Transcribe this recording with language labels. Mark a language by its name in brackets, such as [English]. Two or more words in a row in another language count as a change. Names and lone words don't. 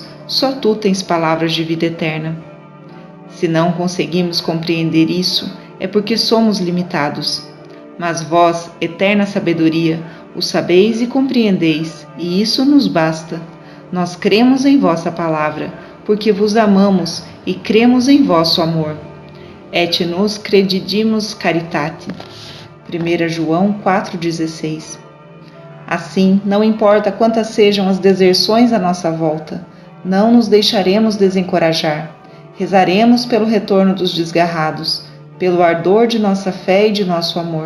[Portuguese] Só tu tens palavras de vida eterna. Se não conseguimos compreender isso, é porque somos limitados. Mas vós, eterna sabedoria, o sabeis e compreendeis, e isso nos basta. Nós cremos em vossa palavra, porque vos amamos e cremos em vosso amor. [Latin] Et nos credidimus caritate. [Portuguese] 1 João 4,16. Assim, não importa quantas sejam as deserções à nossa volta, não nos deixaremos desencorajar. Rezaremos pelo retorno dos desgarrados, pelo ardor de nossa fé e de nosso amor.